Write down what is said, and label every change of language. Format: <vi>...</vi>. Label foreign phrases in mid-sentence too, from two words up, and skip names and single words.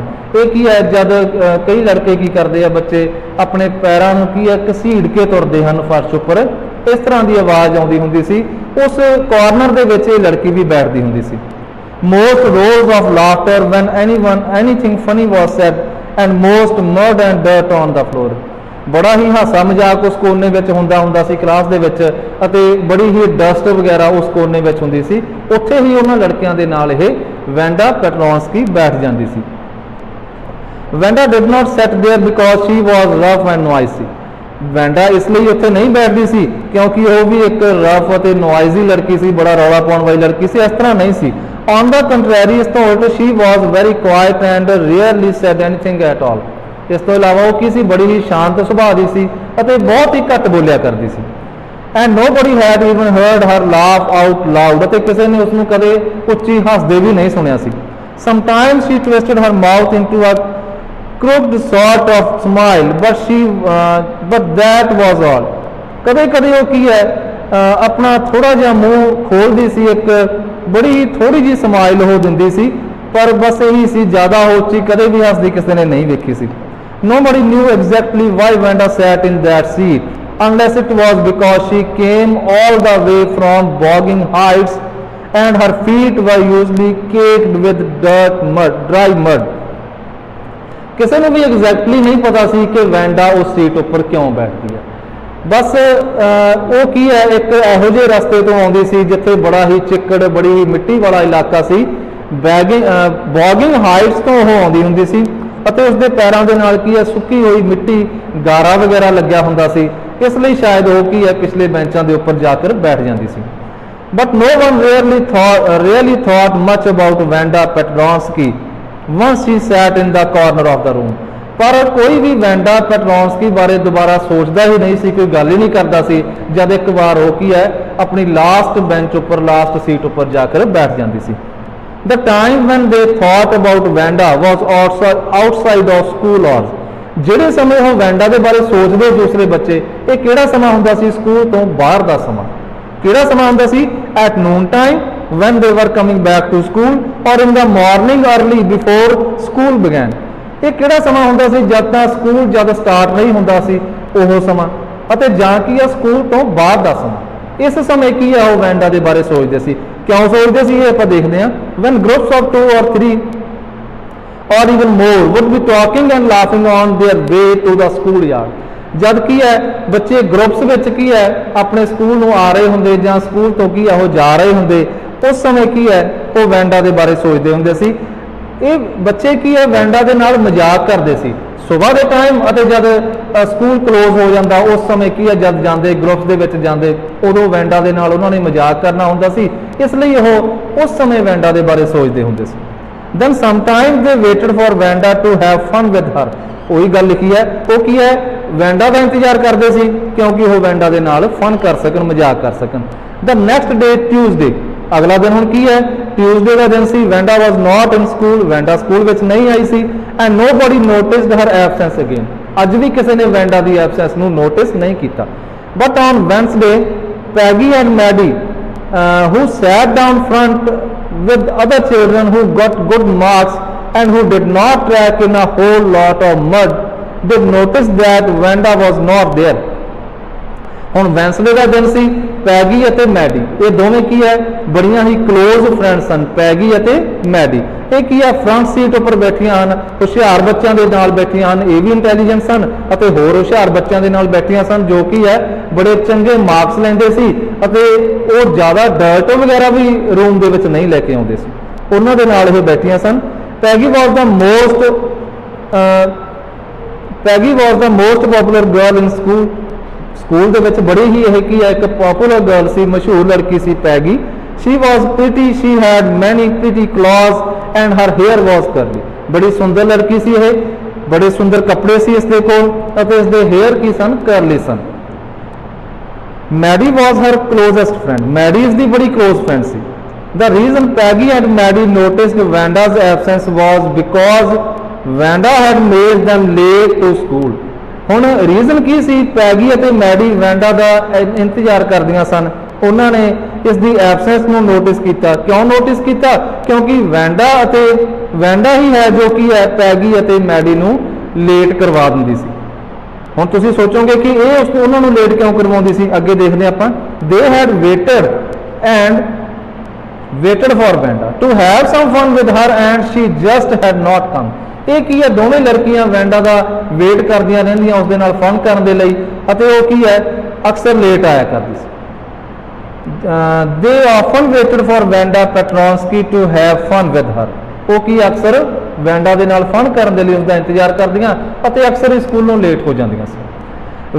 <pa>ਇਹ ਕੀ ਹੈ ਜਦ ਕਈ ਲੜਕੇ ਕੀ ਕਰਦੇ ਆ ਬੱਚੇ ਆਪਣੇ ਪੈਰਾਂ ਨੂੰ ਕੀ ਹੈ ਘਸੀੜ ਕੇ ਤੁਰਦੇ ਹਨ ਫਰਸ਼ ਉੱਪਰ ਇਸ ਤਰ੍ਹਾਂ ਦੀ ਆਵਾਜ਼ ਆਉਂਦੀ ਹੁੰਦੀ ਸੀ। ਉਸ ਕਾਰਨਰ ਦੇ ਵਿੱਚ ਇਹ ਲੜਕੀ ਵੀ ਬੈਠਦੀ ਹੁੰਦੀ ਸੀ।</pa> <en>most roars of laughter when anything funny was said and most mud and dirt on the floor।</en> <pa>ਬੜਾ ਹੀ ਹਾਸਾ ਮਜ਼ਾਕ ਉਸ ਕੋਨੇ ਵਿੱਚ ਹੁੰਦਾ ਸੀ ਕਲਾਸ ਦੇ ਵਿੱਚ ਅਤੇ ਬੜੀ ਹੀ ਡਸਟ ਵਗੈਰਾ ਉਸ ਕੋਨੇ ਵਿੱਚ ਹੁੰਦੀ ਸੀ। ਉੱਥੇ ਹੀ ਉਹਨਾਂ ਲੜਕਿਆਂ ਦੇ ਨਾਲ ਇਹ ਵੈਂਡਾ ਪੈਟਰੋਂਸਕੀ ਬੈਠ ਜਾਂਦੀ ਸੀ।</pa> <en>ਵੈਂਡਾ did not sit there because she was rough and noisy।</en> <pa>ਵੈਂਡਾ ਇਸ ਲਈ ਉੱਥੇ ਨਹੀਂ ਬੈਠਦੀ ਸੀ ਕਿਉਂਕਿ ਉਹ ਵੀ ਇੱਕ ਰਫ ਅਤੇ ਨੋਇਜ਼ੀ ਲੜਕੀ ਸੀ ਬੜਾ ਰੌਲਾ ਪਾਉਣ ਵਾਲੀ ਲੜਕੀ ਸੀ ਇਸ ਤਰ੍ਹਾਂ ਨਹੀਂ ਸੀ।</pa> <en>on the contrary</en> <pa>ਇਸ ਤੋਂ ਉਲਟ</pa> <en>she was very quiet and rarely said anything at all।</en> <pa>ਇਸ ਤੋਂ ਇਲਾਵਾ ਉਹ ਕੀ ਸੀ ਬੜੀ ਹੀ ਸ਼ਾਂਤ ਸੁਭਾਅ ਦੀ ਸੀ ਅਤੇ ਬਹੁਤ ਹੀ ਘੱਟ ਬੋਲਿਆ ਕਰਦੀ ਸੀ।</pa> <en>and nobody had even heard her laugh out loud।</en> <pa>ਅਤੇ ਕਿਸੇ ਨੇ ਉਸ ਨੂੰ ਕਦੇ ਉੱਚੀ ਹੱਸਦੇ ਵੀ ਨਹੀਂ ਸੁਣਿਆ ਸੀ।</pa> <en>sometimes she twisted her mouth into a crooked sort of smile but that was all।</en> <pa>ਕਦੇ ਕਦੇ ਉਹ ਕੀ ਹੈ ਆਪਣਾ ਥੋੜਾ ਜਿਹਾ ਮੂੰਹ ਖੋਲਦੀ ਸੀ ਇੱਕ ਬੜੀ ਥੋੜੀ ਜਿਹੀ ਸਮਾਈਲ ਹੋ ਦਿੰਦੀ ਸੀ ਪਰ ਬਸ ਇਹੀ ਸੀ ਜ਼ਿਆਦਾ ਉੱਚੀ ਕਦੇ ਵੀ ਹੱਸਦੀ ਕਿਸੇ ਨੇ ਨਹੀਂ ਵੇਖੀ ਸੀ।</pa> <en>nobody knew exactly why Vanda sat in that seat unless it was because she came all the way from bogging heights and her feet were usually caked with dry mud।</en> <pa>ਕਿਸੇ ਨੂੰ ਵੀ ਐਗਜ਼ੈਕਟਲੀ ਨਹੀਂ ਪਤਾ ਸੀ ਕਿ ਵੈਂਡਾ ਉਸ ਸੀਟ ਉੱਪਰ ਕਿਉਂ ਬੈਠਦੀ ਹੈ। ਬਸ ਉਹ ਕੀ ਹੈ ਇੱਕ ਇਹੋ ਜਿਹੇ ਰਸਤੇ ਤੋਂ ਆਉਂਦੀ ਸੀ ਜਿੱਥੇ ਬੜਾ ਹੀ ਚਿੱਕੜ ਬੜੀ ਹੀ ਮਿੱਟੀ ਵਾਲਾ ਇਲਾਕਾ ਸੀ। ਬੌਗਿੰਗ ਹਾਈਟਸ ਤੋਂ ਉਹ ਆਉਂਦੀ ਹੁੰਦੀ ਸੀ ਅਤੇ ਉਸਦੇ ਪੈਰਾਂ ਦੇ ਨਾਲ ਕੀ ਹੈ ਸੁੱਕੀ ਹੋਈ ਮਿੱਟੀ ਗਾਰਾ ਵਗੈਰਾ ਲੱਗਿਆ ਹੁੰਦਾ ਸੀ ਇਸ ਲਈ ਸ਼ਾਇਦ ਉਹ ਕੀ ਹੈ ਪਿਛਲੇ ਬੈਂਚਾਂ ਦੇ ਉੱਪਰ ਜਾ ਕੇ ਬੈਠ ਜਾਂਦੀ ਸੀ।</pa> <en>ਬਟ no one really thought much about Vanda Petronsky once she sat in the corner of the room।</en> <pa>ਪਰ ਕੋਈ ਵੀ ਵੈਂਡਾ ਪੈਟਰੋਂਸਕੀ ਬਾਰੇ ਦੁਬਾਰਾ ਸੋਚਦਾ ਹੀ ਨਹੀਂ ਸੀ ਕੋਈ ਗੱਲ ਹੀ ਨਹੀਂ ਕਰਦਾ ਸੀ ਜਦ ਇੱਕ ਵਾਰ ਉਹ ਕੀ ਹੈ ਆਪਣੀ</pa> <en>last bench</en> <pa>ਉੱਪਰ</pa> <en>last seat</en> <pa>ਉੱਪਰ ਜਾ ਕੇ ਬੈਠ ਜਾਂਦੀ ਸੀ।</pa> <en>The time when they thought about Vanda was outside of school hours।</en> <pa>ਜਿਹੜੇ ਸਮੇਂ ਉਹ ਵੈਂਡਾ ਦੇ ਬਾਰੇ ਸੋਚਦੇ ਦੂਸਰੇ ਬੱਚੇ ਇਹ ਕਿਹੜਾ ਸਮਾਂ ਹੁੰਦਾ ਸੀ ਸਕੂਲ ਤੋਂ ਬਾਹਰ ਦਾ ਸਮਾਂ। ਕਿਹੜਾ ਸਮਾਂ ਹੁੰਦਾ ਸੀ</pa> <en>at noon time when they were coming back to school or in the morning early before school began।</en> <pa>ਇਹ ਕਿਹੜਾ ਸਮਾਂ ਹੁੰਦਾ ਸੀ ਜਦ ਤਾਂ ਸਕੂਲ ਜਦ ਸਟਾਰਟ ਨਹੀਂ ਹੁੰਦਾ ਸੀ ਉਹ ਸਮਾਂ ਅਤੇ ਜਾਂ ਕੀ ਆ ਸਕੂਲ ਤੋਂ ਬਾਅਦ ਦਾ ਸਮਾਂ। ਇਸ ਸਮੇਂ ਕੀ ਆ ਉਹ ਵੈਂਡਾ ਦੇ ਬਾਰੇ ਸੋਚਦੇ ਸੀ ਕਿਉਂ ਸੋਚਦੇ ਸੀ ਇਹ ਆਪਾਂ ਦੇਖਦੇ ਹਾਂ।</pa> <en>when groups of 2 or 3 or even more would be talking and laughing on their way to the school yard।</en> <pa>ਜਦ ਕੀ ਹੈ ਬੱਚੇ ਗਰੁੱਪਸ ਵਿੱਚ ਕੀ ਹੈ ਆਪਣੇ ਸਕੂਲ ਨੂੰ ਆ ਰਹੇ ਹੁੰਦੇ ਜਾਂ ਸਕੂਲ ਤੋਂ ਕੀ ਆ ਉਹ ਜਾ ਰਹੇ ਹੁੰਦੇ ਉਸ ਸਮੇਂ ਕੀ ਹੈ ਉਹ ਵੈਂਡਾ ਦੇ ਬਾਰੇ ਸੋਚਦੇ ਹੁੰਦੇ ਸੀ। ਇਹ ਬੱਚੇ ਕੀ ਹੈ ਵੈਂਡਾ ਦੇ ਨਾਲ ਮਜ਼ਾਕ ਕਰਦੇ ਸੀ ਸਵੇਰ ਦੇ ਟਾਈਮ ਅਤੇ ਜਦ</pa> <en>school close</en> <pa>ਹੋ ਜਾਂਦਾ ਉਸ ਸਮੇਂ ਕੀ ਹੈ ਜਦ ਜਾਂਦੇ ਗਰੁੱਪਸ ਦੇ ਵਿੱਚ ਜਾਂਦੇ ਉਦੋਂ ਵੈਂਡਾ ਦੇ ਨਾਲ ਉਹਨਾਂ ਨੇ ਮਜ਼ਾਕ ਕਰਨਾ ਹੁੰਦਾ ਸੀ ਇਸ ਲਈ ਉਹ ਉਸ ਸਮੇਂ ਵੈਂਡਾ ਦੇ ਬਾਰੇ ਸੋਚਦੇ ਹੁੰਦੇ ਸੀ।</pa> <en>then sometimes they waited for Vanda to have fun with her।</en> <pa>ਉਹੀ ਗੱਲ ਲਿਖੀ ਹੈ, ਉਹ ਕੀ ਹੈ, ਵੈਂਡਾ ਦਾ ਇੰਤਜ਼ਾਰ ਕਰਦੇ ਸੀ ਕਿਉਂਕਿ ਉਹ ਵੈਂਡਾ ਦੇ ਨਾਲ ਫਨ ਕਰ ਸਕਣ, ਮਜ਼ਾਕ ਕਰ ਸਕਣ।</pa> <en>the next day Tuesday,</en> <pa>ਅਗਲਾ ਦਿਨ ਹੁਣ ਕੀ ਹੈ, ਟਿਊਜ਼ਡੇ ਦਾ ਦਿਨ ਸੀ।</pa> <en>Vanda was not in school,</en> <pa>ਵੈਂਡਾ ਸਕੂਲ ਵਿੱਚ ਨਹੀਂ ਆਈ ਸੀ।</pa> <en>and nobody noticed her absence again,</en> <pa>ਅੱਜ ਵੀ ਕਿਸੇ ਨੇ ਵੈਂਡਾ ਦੀ ਐਬਸੈਂਸ ਨੂੰ ਨੋਟਿਸ ਨਹੀਂ ਕੀਤਾ।</pa> <en>But on Wednesday Peggy and Maddie who sat down front with other children who got good marks and who did not track in a whole lot of mud, they noticed that Vanda was not there।</en> <pa>ਹੁਣ ਵੈਂਸਡੇ ਦਾ ਦਿਨ ਸੀ। ਪੈਗੀ ਅਤੇ ਮੈਡੀ ਇਹ ਦੋਵੇਂ ਕੀ ਹੈ, ਬੜੀਆਂ ਹੀ</pa> <en>close friend</en> <pa>ਸਨ। ਪੈਗੀ ਅਤੇ ਮੈਡੀ ਇਹ ਕੀ ਹੈ,</pa> <en>front seat</en> <pa>ਉੱਪਰ ਬੈਠੀਆਂ ਹਨ, ਹੁਸ਼ਿਆਰ ਬੱਚਿਆਂ ਦੇ ਨਾਲ ਬੈਠੀਆਂ ਹਨ। ਇਹ ਵੀ ਇੰਟੈਲੀਜੈਂਟ ਸਨ ਅਤੇ ਹੋਰ ਹੁਸ਼ਿਆਰ ਬੱਚਿਆਂ ਦੇ ਨਾਲ ਬੈਠੀਆਂ ਸਨ ਜੋ ਕੀ ਹੈ ਬੜੇ ਚੰਗੇ ਮਾਰਕਸ ਲੈਂਦੇ ਸੀ ਅਤੇ ਉਹ ਜ਼ਿਆਦਾ ਡਰਟ ਵਗੈਰਾ ਵੀ ਰੂਮ ਦੇ ਵਿੱਚ ਨਹੀਂ ਲੈ ਕੇ ਆਉਂਦੇ ਸੀ, ਉਹਨਾਂ ਦੇ ਨਾਲ ਇਹ ਬੈਠੀਆਂ ਸਨ।</pa> <en>Peggy was the most popular girl in school.</en> <pa>ਸਕੂਲ ਦੇ ਵਿੱਚ ਬੜੀ ਹੀ ਇਹ ਕੀ ਹੈ, ਇੱਕ</pa> <en>popular girl</en> <pa>ਸੀ, ਮਸ਼ਹੂਰ ਲੜਕੀ ਸੀ ਪੈਗੀ।</pa> <en>she was pretty, she had many pretty clothes and her hair was curly।</en> <pa>ਬੜੀ ਸੁੰਦਰ ਲੜਕੀ ਸੀ ਇਹ, ਬੜੇ ਸੁੰਦਰ ਕੱਪੜੇ ਸੀ ਇਸ ਦੇ ਕੋਲ ਅਤੇ ਇਸ ਦੇ ਹੇਅਰ ਕੀ ਸਨ, ਕਰਲੀ ਸਨ।</pa> <en>ਮੈਡੀ was her closest friend,</en> <pa>ਮੈਡੀ ਇਸ ਦੀ ਬੜੀ</pa> <en>close friend</en> <pa>ਸੀ।</pa> <en>the reason Peggy and Maddie noticed Vanda's absence was because Vanda had made them late to school।</en> <pa>ਹੁਣ ਰੀਜ਼ਨ ਕੀ ਸੀ, ਪੈਗੀ ਅਤੇ ਮੈਡੀ ਵੈਂਡਾ ਦਾ ਇੰਤਜ਼ਾਰ ਕਰਦੀਆਂ ਸਨ, ਉਹਨਾਂ ਨੇ ਇਸ ਦੀ ਐਬਸੈਂਸ ਨੂੰ ਨੋਟਿਸ ਕੀਤਾ। ਕਿਉਂ ਨੋਟਿਸ ਕੀਤਾ, ਕਿਉਂਕਿ ਵੈਂਡਾ ਹੀ ਹੈ ਜੋ ਕੀ ਹੈ ਪੈਗੀ ਅਤੇ ਮੈਡੀ ਨੂੰ ਲੇਟ ਕਰਵਾ ਦਿੰਦੀ ਸੀ। ਹੁਣ ਤੁਸੀਂ ਸੋਚੋਗੇ ਕਿ ਇਹ ਉਹਨਾਂ ਨੂੰ ਲੇਟ ਕਿਉਂ ਕਰਵਾਉਂਦੀ ਸੀ, ਅੱਗੇ ਦੇਖਦੇ ਆਪਾਂ।</pa> <en>they had waited for Vanda to have some fun with her and she just had not come।</en> <pa>ਇਹ ਕੀ ਹੈ, ਦੋਵੇਂ ਲੜਕੀਆਂ ਵੈਂਡਾ ਦਾ ਵੇਟ ਕਰਦੀਆਂ ਰਹਿੰਦੀਆਂ ਉਸ ਦੇ ਨਾਲ ਫਨ ਕਰਨ ਦੇ ਲਈ ਅਤੇ ਉਹ ਕੀ ਹੈ ਅਕਸਰ ਲੇਟ ਆਇਆ ਕਰਦੀ ਸੀ।</pa> <en>they often waited for Vanda Petronsky to have fun with her।</en> <pa>ਉਹ ਕੀ ਅਕਸਰ ਵੈਂਡਾ ਦੇ ਨਾਲ ਫਨ ਕਰਨ ਦੇ ਲਈ ਉਸ ਦਾ ਇੰਤਜ਼ਾਰ ਕਰਦੀਆਂ ਅਤੇ ਅਕਸਰ ਹੀ ਸਕੂਲੋਂ ਲੇਟ ਹੋ ਜਾਂਦੀਆਂ ਸੀ।</pa>